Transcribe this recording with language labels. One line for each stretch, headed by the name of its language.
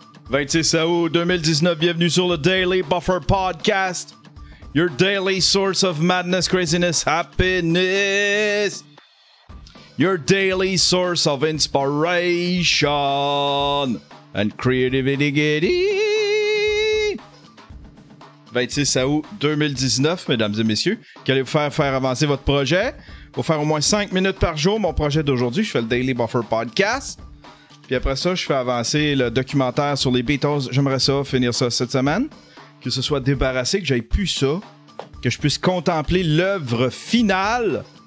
French: 26 août 2019, bienvenue sur le Daily Buffer Podcast.
English: Your daily source of madness, craziness, happiness. Your daily source of inspiration and creativity.
French: 26 août 2019, mesdames et messieurs, qu'allez-vous faire avancer votre projet? Pour faire au moins 5 minutes par jour, mon projet d'aujourd'hui, je fais le Daily Buffer Podcast. Puis après ça, je fais avancer le documentaire sur les Beatles. J'aimerais ça, finir ça cette semaine. Que ce soit débarrassé, que j'aille plus ça. Que je puisse contempler l'œuvre finale.